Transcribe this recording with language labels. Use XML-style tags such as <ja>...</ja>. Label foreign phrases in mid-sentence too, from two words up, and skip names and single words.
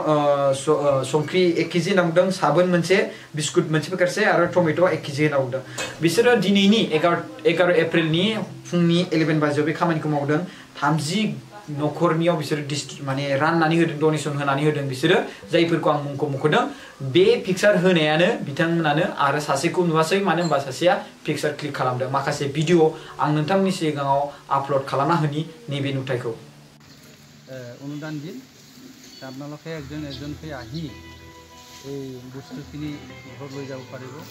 <brx>संख्रि 1 केजि नांदों साबोन मोनसे बिस्कुट मोनसे पेकेटसे आरो टमेट' 1 केजि होनांदों बिसोरो दिनैनि 11 एप्रिलनि फुंनि 11 बाजियाव बे खामानिखौ मावदों 30 न'खरनियाव बिसोर माने राननानै होदों डनेसन होनानै होदों बिसोरो जायफोरखौ आं मुंखौ मुंख'दों बे पिक्चार होनायानो बिथांमोनानो आरो सासेखौ नुवासै मानो होनबा सासेया पिक्चार क्लिक खालामदों माखासे भिडिअ आं नोंथांनि सिगाङाव आपलोड खालामना होनि नैबे नुथायखौ</brx> <as>অনুদান দিন আপোনালোকে এজনকৈ আহি এই বস্তুখিনি ঘৰত লৈ যাব পাৰিব</as>